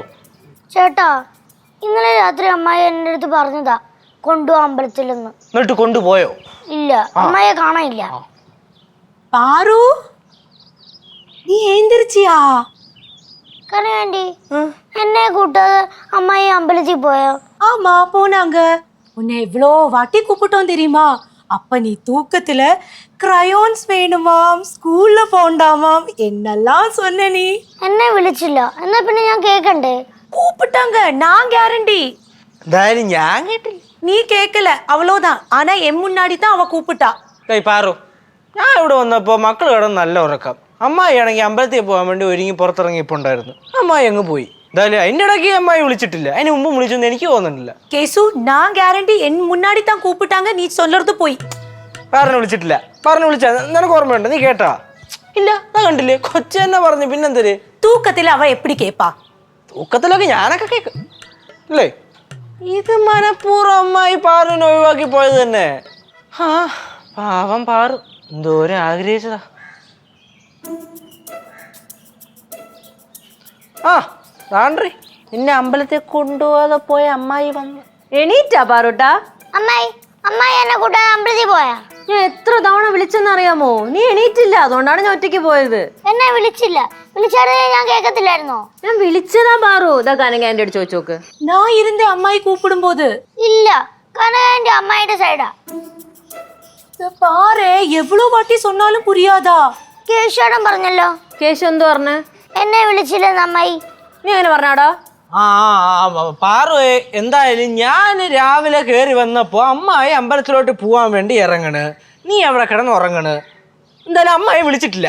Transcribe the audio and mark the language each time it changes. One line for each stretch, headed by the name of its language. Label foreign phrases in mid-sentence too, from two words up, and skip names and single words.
Malayalam: ചേട്ടാ, ഇന്നലെ രാത്രി അമ്മായി എന്റെ അടുത്ത് പറഞ്ഞതാ കൊണ്ടുപോവാ അമ്പലത്തിലെന്ന്. എന്നിട്ട് കൊണ്ടുപോയോ? ഇല്ല, അമ്മായിയെ കാണാനില്ല. പാറു, നീ എഴുந்திരിച്ചിയാ? കനകാന്റി എന്നെ കൂട്ടാതെ അമ്മായി അമ്പലത്തിൽ പോയോ?
Tamil: ஆமா போனாங்க. உன்னை எவ்வளோ வாட்டி கூப்பிட்டோம் தெரியுமா? அப்ப நீ தூக்கத்துல கிரையோன்ஸ் வேணுமாம், ஸ்கூல்ல போண்டாமாம், என்னெல்லாம் சொன்ன நீ.
Malayalam: എന്നെ വിളിച്ചില്ല. എന്നാ പിന്നെ ഞാൻ കേക്കണ്ടേ?
Tamil: கூப்பிட்டாங்க, நான் கேரண்டி.
Malayalam: എന്തായാലും ഞാൻ കേട്ടില്ല.
Tamil: நீ கேட்கல, அவ்வளோதான். ஆனா என் முன்னாடி தான் அவ கூப்பிட்டா.
Malayalam: പാറു, ഞാൻ ഇവിടെ വന്നപ്പോ മക്കൾ കിടന്ന് നല്ല ഉറക്കം. അമ്മായി ആണെങ്കിൽ അമ്പലത്തിൽ പോകാൻ വേണ്ടി ഒരുങ്ങി പുറത്തിറങ്ങിയിട്ടുണ്ടായിരുന്നു. അമ്മായി അങ്ങ് പോയി. എന്തായാലും അതിൻ്റെ ഇടയ്ക്ക് അമ്മായി വിളിച്ചിട്ടില്ല. അതിന് മുമ്പ് വിളിച്ചൊന്നും എനിക്ക് തോന്നുന്നില്ല.
Tamil: கேசு, நான் கேரண்டி, என் முன்னாடி தான் கூப்பிட்டாங்க, நீ சொல்றது போய்.
Malayalam: പറഞ്ഞു വിളിച്ചിട്ടില്ല. വിളിച്ചാ നിനക്ക് ഓർമ്മയുണ്ട്? നീ കേട്ടാ? ഇല്ല, ഞാൻ കണ്ടില്ലേ. കൊച്ചു തന്നെ പറഞ്ഞു. പിന്നെന്തര്?
Tamil: தூக்கத்துல அவ எப்படி கேப்பா?
Malayalam: തൂക്കത്തിലൊക്കെ ഞാനൊക്കെ കേൾക്കും അല്ലേ? ഇത് മനഃപൂർവ്വം അമ്മായി പാറുവിനെ ഒഴിവാക്കി പോയത് തന്നെ. ആ പാവം പാറു എന്തോരം ആഗ്രഹിച്ചതാ. ആ താണ്ടി നിന്നെ അമ്പലത്തിൽ കൊണ്ടുപോകാതെ പോയ അമ്മായി വന്നു. എണീറ്റാ പാറൂട്ടാ? അമ്മായി അമ്മായി എന്നെ കൂട്ടാതെ അമ്പലത്തിൽ പോയാ? ഞാൻ എത്ര തവണ വിളിച്ചെന്നറിയാമോ? നീ എണീറ്റില്ല, അതുകൊണ്ടാണ് ഞാൻ ഒറ്റയ്ക്ക് പോയത്. എന്നെ വിളിച്ചില്ല. വിളിച്ചായിരുന്നെങ്കിൽ ഞാൻ കേൾക്കത്തില്ലായിരുന്നോ? ഞാൻ വിളിച്ചതാ പാറു. ഇതാ കനകാന്റെ അടുത്ത് ചോദിച്ചു നോക്ക്.
Tamil: நான் இருந்த அம்மாயி கூப்பிடும் போது
Malayalam: ഇല്ല, കനകാന്റി അമ്മായിയുടെ സൈഡാ.
Tamil: பாரு, எவ்வளவு வாட்டி சொன்னாலும் புரியாதா?
Malayalam: കേശോടൻ പറഞ്ഞല്ലോ. കേശു എന്തു പറഞ്ഞു? എന്നെ വിളിച്ചില്ലെന്ന് അമ്മായി. നീ അങ്ങനെ പറഞ്ഞാടാ? ആ പാറു, എന്തായാലും ഞാൻ രാവിലെ കയറി വന്നപ്പോ അമ്മായി അമ്പലത്തിലോട്ട് പോവാൻ വേണ്ടി ഇറങ്ങണ്. നീ അവിടെ കിടന്ന് ഉറങ്ങണ്. എന്തായാലും അമ്മായി വിളിച്ചിട്ടില്ല.